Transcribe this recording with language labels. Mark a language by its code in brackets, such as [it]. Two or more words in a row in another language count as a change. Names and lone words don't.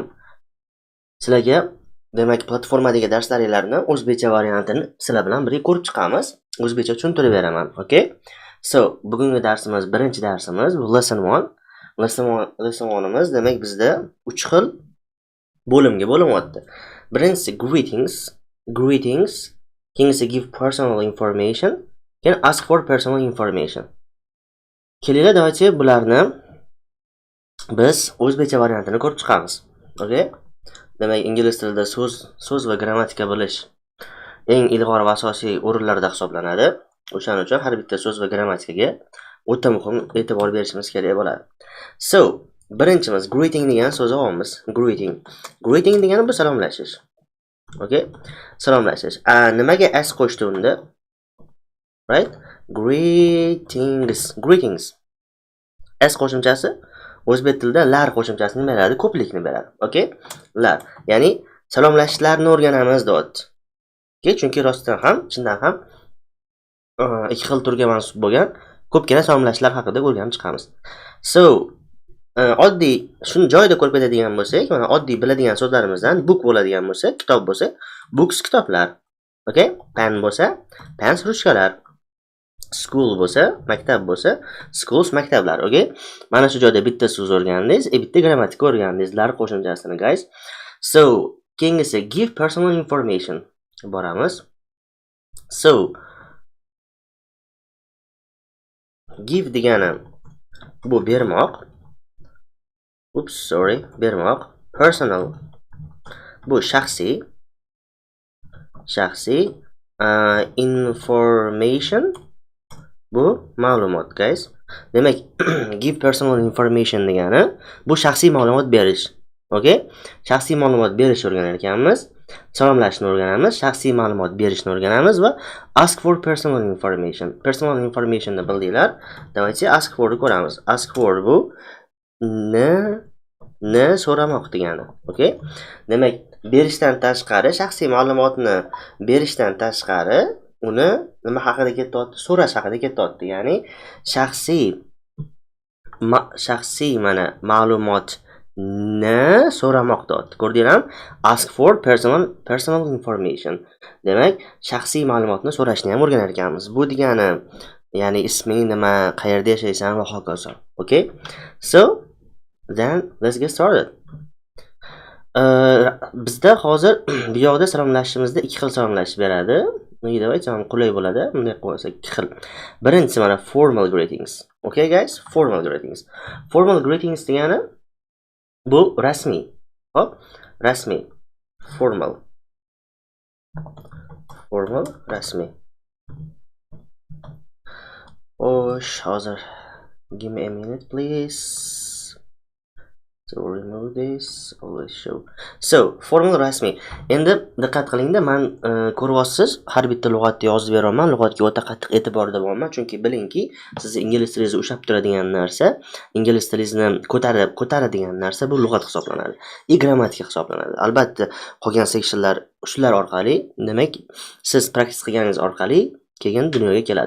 [uz] Sizlarga demak platformadagi darslaringlarni o'zbekcha variantini sizlar bilan birga ko'rib chiqamiz. O'zbekcha tushuntirib beraman, okay? So, bugungi darsimiz birinchi darsimiz bu lesson 1. Lesson 1imiz demak bizda 3 xil bo'limga bo'linyapti. Birinchisi greetings, ikkinchisi [en] give personal information, [uz] keyin [en] ask for personal information. [uz] Kelinglar, davaychi bularni biz o'zbekcha variantini ko'rib chiqamiz. Okay? Demak, ingliz tilida so'z va grammatika bilish eng ilg'or va asosiy o'rinlarda hisoblanadi. O'shaning uchun har bitta so'z va grammatikaga o'ta muhim e'tibor berishimiz kerak bo'ladi. So, birinchimiz greeting degan so'zni olamiz. Greeting degani bu salomlashish. Okay? Salomlashish. Nimaga as qo'shdi unda? [en] Right? Greetings. [uz] S qo'shimchasi o'zbek tilida lar qo'shimchasini beradi, ko'plikni beradi. Okay? Lar. Ya'ni salomlashishlarni o'rganamiz deyapti. Okay? Chunki rostdan ham, chindan ham ikki xil turga mansub bo'lgan ko'pgina salomlashishlar haqida o'rganib chiqamiz. So, oddiy shuni joyida ko'rib ketadigan bo'lsak, mana oddiy biladigan so'zlarimizdan book bo'ladigan bo'lsa, kitob bo'lsa, books kitoblar. Okay? Pen bo'lsa, pens ruchkalar. School bo'lsa, maktab bo'lsa, schools maktablar, okay? Mana shu joyda bitta so'z o'rgandingiz, bitta grammatika o'rgandingiz, lar qo'shimchasini, guys. So, keyingisi [en] give personal information. [uz] Boramiz. So, give degani bu bermoq. Bermoq. Personal bu shaxsiy. Information bu ma'lumot, guys. Demak, [en] give personal information [uz] degani bu shaxsiy ma'lumot berish. Okay? Shaxsiy ma'lumot berish o'rganar ekanmiz. Salomlashni o'rganamiz, shaxsiy ma'lumot berishni o'rganamiz va [en] ask for personal information. Personal information [uz] ni bildinglar. Davaychi [en] ask for [uz] ni ko'ramiz. [en] Ask for [uz] bu ne so'ramoq degani. Okay? Demak, berishdan tashqari, shaxsiy ma'lumotni berishdan tashqari uni nima haqida ketyapti? So'rash haqida ketyapti. Ya'ni shaxsiy mana ma'lumotni so'ramoq deyapti. Ko'rdinglarmi? [en] Ask for personal information. [uz] Demak, shaxsiy ma'lumotni so'rashni ham o'rganar ekanmiz. Bu degani, ya'ni isming nima, qayerda yashaysan va hokazo. Okay? [en] So, then let's get started. [uz] Bizda hozir bu yoqda salomlashishimizda ikki xil salomlashish beradi. Nega deb aytsam qulay bo'ladi. Bunday qo'ysak ikki xil. Birinchisi mana [en] formal greetings. Okay guys? Formal greetings. Formal greetings [uz] degani bu rasmiy. Hop, rasmiy. Formal, rasmiy. Hozir. [en] Give me a minute, please. So remove this, always show. [uz] So, formal rasmiy. Endi diqqat qilingda, men ko'ryapsiz, har bitta lug'atni yozib beraman, lug'atga o'ta qattiq e'tiborda bo'laman, chunki bilingki, siz ingliz tilingizni ushlab turadigan narsa, ingliz tilingizni ko'taradigan narsa bu lug'at hisoblanadi. Grammatika hisoblanadi. Albatta, qolgan seksiyonlar shular orqali, demak, siz praktik qilganingiz orqali keyin dunyoga keladi.